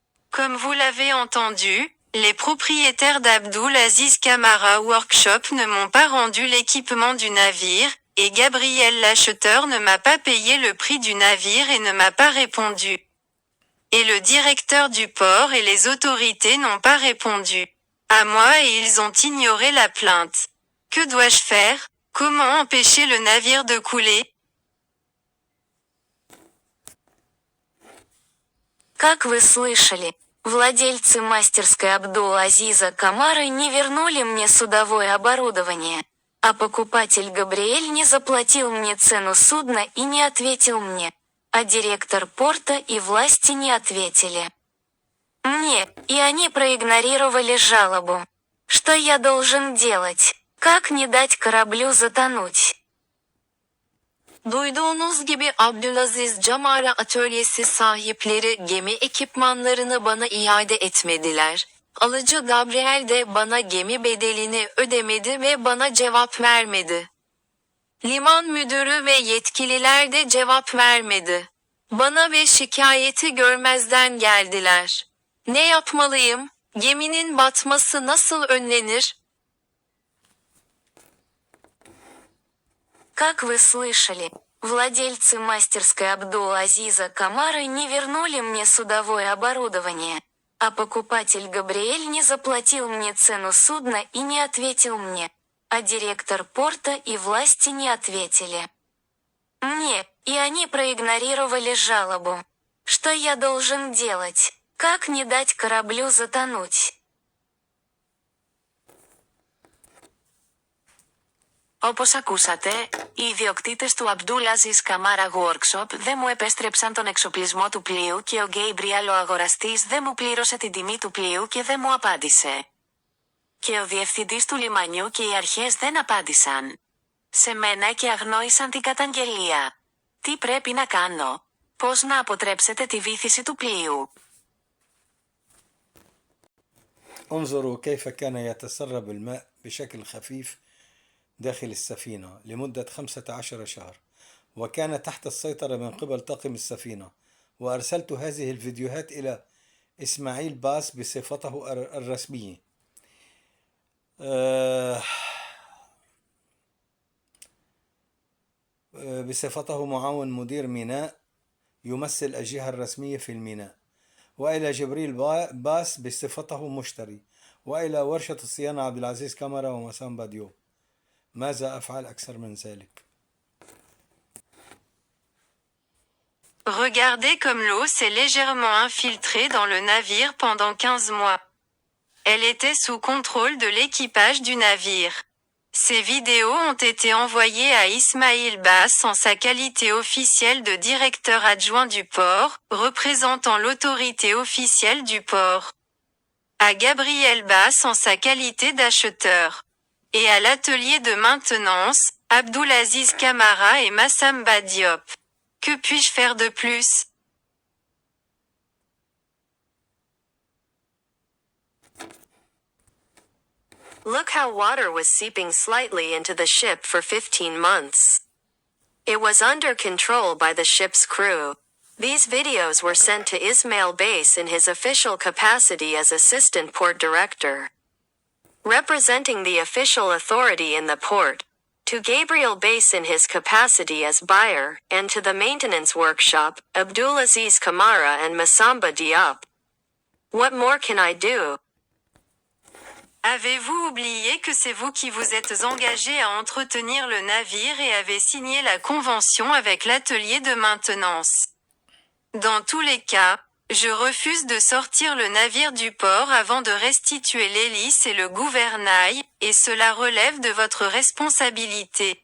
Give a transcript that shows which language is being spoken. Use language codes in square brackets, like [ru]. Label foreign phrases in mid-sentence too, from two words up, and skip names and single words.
[fr] Comme vous l'avez entendu, les propriétaires d'Abdul Aziz Camara Workshop ne m'ont pas rendu l'équipement du navire, et Gabriel l'acheteur ne m'a pas payé le prix du navire et ne m'a pas répondu. Et le directeur du port et les autorités n'ont pas répondu à moi et ils ont ignoré la plainte. Que dois-je faire? Comment empêcher le navire de couler? [ru] Как вы слышали, владельцы мастерской Абдул-Азиза Камары не вернули мне судовое оборудование, а покупатель Габриэль не заплатил мне цену судна и не ответил мне, а директор порта и власти не ответили мне, и они проигнорировали жалобу. Что я должен делать? Как не dать kораблю затонуть? [tr] Duyduğunuz gibi Abdülaziz Camara atölyesi sahipleri gemi ekipmanlarını bana iade etmediler. Alıcı Gabriel de bana gemi bedelini ödemedi ve bana cevap vermedi. Liman müdürü ve yetkililer de cevap vermedi. Bana ve şikayeti görmezden geldiler. Ne yapmalıyım? Geminin batması nasıl önlenir? [ru] Как вы слышали, владельцы мастерской Абдул-Азиза Камары не вернули мне судовое оборудование, а покупатель Габриэль не заплатил мне цену судна и не ответил мне, а директор порта и власти не ответили мне, и они проигнорировали жалобу. Что я должен делать? Как не dать kораблю затонуть? [el] Όπως ακούσατε, οι ιδιοκτήτες του Abdul-Aziz Camara Workshop δεν μου επέστρεψαν τον εξοπλισμό του πλοίου και ο Gabriel ο αγοραστής δεν μου πλήρωσε την τιμή του πλοίου και δεν μου απάντησε. Και ο διευθυντής του λιμανιού και οι αρχές δεν απάντησαν σε μένα και αγνόησαν την καταγγελία. Τι πρέπει να κάνω? Πώς να αποτρέψετε τη βύθιση του πλοίου? [ar] انظروا كيف كان يتسرب الماء بشكل خفيف داخل السفينة لمدة 15 شهر، وكان تحت السيطرة من قبل طاقم السفينة. وأرسلت هذه الفيديوهات إلى إسماعيل باس بصفته الرسمية. بصفته معاون مدير ميناء يمثل الجهة الرسمية في الميناء، وإلى جبريل باس بصفته مشتري، وإلى ورشة الصيانة عبد العزيز كامارا ومسامبا ديوب. ماذا أفعل أكثر من ذلك؟ [fr] Regardez comme l'eau s'est légèrement infiltrée dans le navire pendant 15 mois. Elle était sous contrôle de l'équipage du navire. Ces vidéos ont été envoyées à Ismail Bass en sa qualité officielle de directeur adjoint du port, représentant l'autorité officielle du port. À Gabriel Bass en sa qualité d'acheteur. Et à l'atelier de maintenance, Abdul-Aziz Camara et Massamba Diop. Que puis-je faire de plus? [en] Look how water was seeping slightly into the ship for 15 months. It was under control by the ship's crew. These videos were sent to Ismail Bass in his official capacity as assistant port director, representing the official authority in the port, to Gabriel Bass in his capacity as buyer, and to the maintenance workshop, Abdulaziz Kamara and Massamba Diop. What more can I do? [fr] Avez-vous oublié que c'est vous qui vous êtes engagé à entretenir le navire et avez signé la convention avec l'atelier de maintenance? Dans tous les cas, je refuse de sortir le navire du port avant de restituer l'hélice et le gouvernail, et cela relève de votre responsabilité.